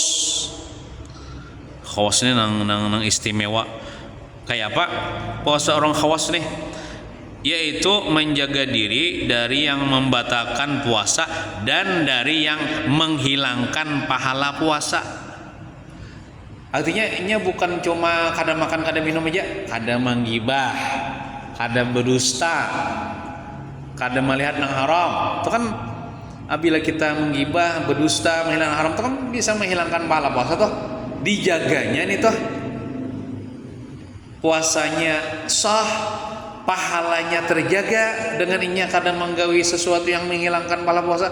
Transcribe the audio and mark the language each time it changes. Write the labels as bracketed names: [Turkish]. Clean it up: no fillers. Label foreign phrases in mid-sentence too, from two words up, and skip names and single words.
[Banjar] Khawas ini nang istimewa. [Indonesian] Kayak apa puasa orang khawas nih? Yaitu menjaga diri dari yang membatalkan puasa dan dari yang menghilangkan pahala puasa. [Banjar] Artinya ini bukan cuma kada makan kada minum aja, kada menggibah, kada berdusta, kada melihat yang haram. [Indonesian] Itu kan apabila kita menggibah, berdusta, menghilangkan haram, itu kan bisa menghilangkan pahala puasa tuh. [Banjar] Dijaganya nih tuh, puasanya sah, pahalanya terjaga dengan inya kada menggawi sesuatu yang menghilangkan pahala puasa.